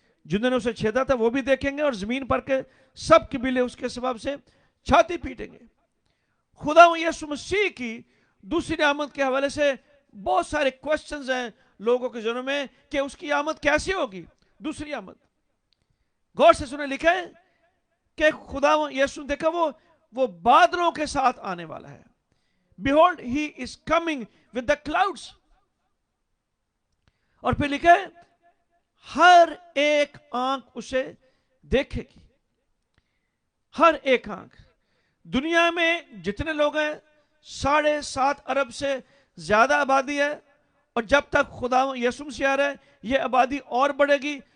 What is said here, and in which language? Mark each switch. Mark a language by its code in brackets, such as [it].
[ur] جنہوں نے اسے چھیدا تھا وہ بھی دیکھیں گے، اور زمین پر کے سب قبیلے اس کے سبب سے چھاتی پیٹیں گے. خدا یسوع مسیح کی دوسری آمد کے حوالے سے بہت سارے کوشچنز ہیں لوگوں کے ذہنوں میں کہ اس کی آمد کیسے ہوگی، دوسری آمد. غور سے سنیں، لکھا ہے کہ خدا یسوع دیکھا وہ بادلوں کے ساتھ آنے والا ہے. [en] Behold, he is coming with the clouds. [ur] اور پھر لکھا ہے ہر ایک آنکھ اسے دیکھے گی. ہر ایک آنکھ. دنیا میں جتنے لوگ ہیں 7.5 ارب سے زیادہ آبادی ہے، اور جب تک خدا یسوع مسیح آ رہا ہے یہ آبادی اور بڑھے گی.